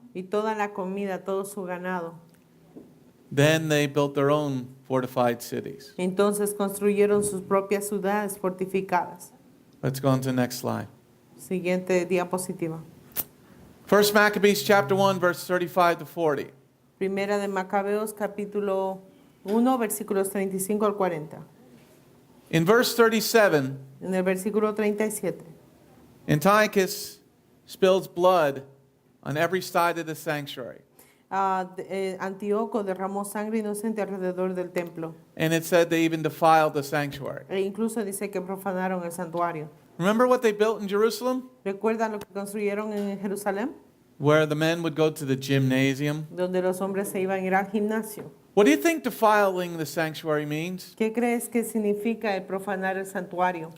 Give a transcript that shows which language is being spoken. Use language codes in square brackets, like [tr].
[es] Y toda la comida, todo su ganado. [en] Then they built their own fortified cities. [es] Entonces construyeron sus propias ciudades fortificadas. [en] Let's go on to the next slide. [es] Siguiente diapositiva. [en] 1 Maccabees chapter 1, verse 35 to 40. [es] Primera de Macabeos, capítulo 1, versículos 35 al 40. [en] In verse 37, [es] En el versículo 37. [en] Antiochus spills blood on every side of the sanctuary. [es] Antíoco derramó sangre inocente alrededor del templo. [en] And it said they even defiled the sanctuary. [es] E incluso dice que profanaron el santuario. [en] Remember what they built in Jerusalem? [es] ¿Recuerdan lo que construyeron en Jerusalén? [en] Where the men would go to the gymnasium. [es] Donde los hombres se iban a ir al gimnasio. [en] What do you think defiling the sanctuary means? [es] ¿Qué crees que significa el profanar el santuario?